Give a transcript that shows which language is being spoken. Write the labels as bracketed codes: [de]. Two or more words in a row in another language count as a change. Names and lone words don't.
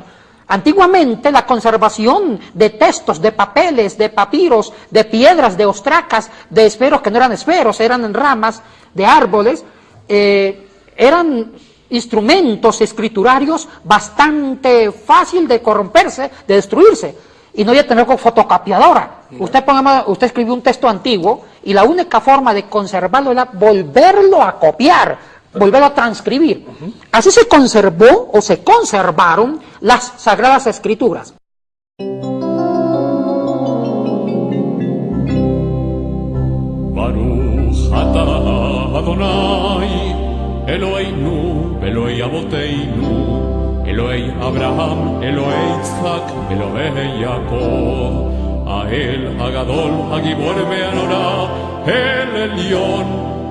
[es] Antiguamente la conservación de textos, de papeles, de papiros, de piedras, de ostracas, de esferos que no eran esferos, eran ramas de árboles, eran instrumentos escriturarios bastante fácil de corromperse, de destruirse. Y no voy a tener con fotocopiadora. Usted escribió un texto antiguo y la única forma de conservarlo era volverlo a copiar, volverlo a transcribir. Así se conservó o se conservaron las Sagradas Escrituras. [he] ברוך אתה ה' אלהינו אלהי אבותינו אלהי אברהם אלהי יצחק אלהי יעקב האל הגדול הגבור והנורא אל עליון,